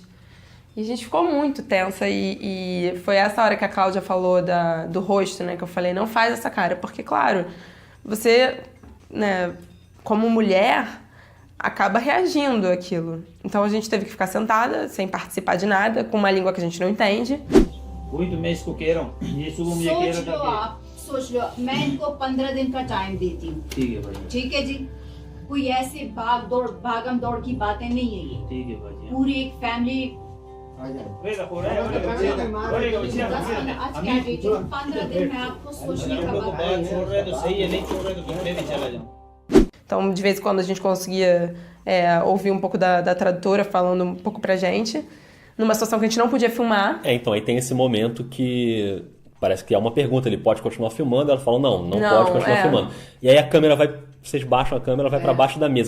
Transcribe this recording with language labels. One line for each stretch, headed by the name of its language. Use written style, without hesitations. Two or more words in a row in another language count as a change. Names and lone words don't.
Portuguese: E a gente ficou muito tensa e foi essa hora que a Cláudia falou do rosto, né? Que eu falei, não faz essa cara, porque, claro, você, né, como mulher, acaba reagindo àquilo. Então a gente teve que ficar sentada, sem participar de nada, com uma língua que a gente não entende.
Hindi: सोच लो मैं इनको 15 दिन का टाइम देती हूँ ठीक है जी कोई ऐसे भागम दौड़ की बातें नहीं है ये ठीक है भाई पूरी एक फैमिली 15 दिन में आपको सोचने का छोड़ रहे तो सही है नहीं छोड़ रहे तो मैं भी चला जाऊँ.
Portuguese: Então, de vez em quando a gente conseguia ouvir um pouco da tradutora falando um pouco pra gente, numa situação que a gente não podia filmar. Então, aí tem esse momento que parece que é uma pergunta, ele pode continuar filmando? Ela fala, não pode continuar filmando. E aí a câmera vocês baixam a câmera, vai pra baixo da mesa.